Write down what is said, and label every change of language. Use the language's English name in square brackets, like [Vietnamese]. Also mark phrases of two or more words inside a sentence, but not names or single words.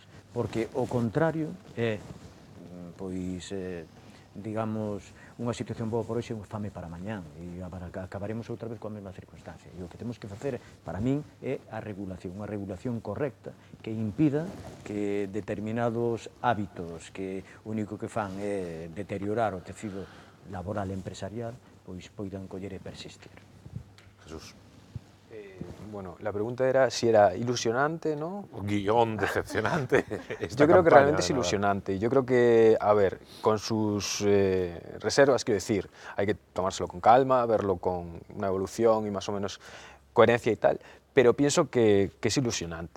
[Galician] Porque o contrario é, pois, digamos, unha situación boa por hoxe, fame para mañán, e acabaremos outra vez coa mesma circunstancia. E o que temos que facer, para min, é a regulación, unha regulación correcta que impida que determinados hábitos que o único que fan é deteriorar o tecido laboral e empresarial, pois poidan coller e persistir. Jesús. [Spanish] Bueno, la pregunta era si era ilusionante, ¿no? Guión decepcionante. Yo creo que realmente es ilusionante. Yo creo que, a ver, con sus reservas, quiero decir, hay que tomárselo con calma, verlo con una evolución y más o menos coherencia y tal, pero pienso que es ilusionante.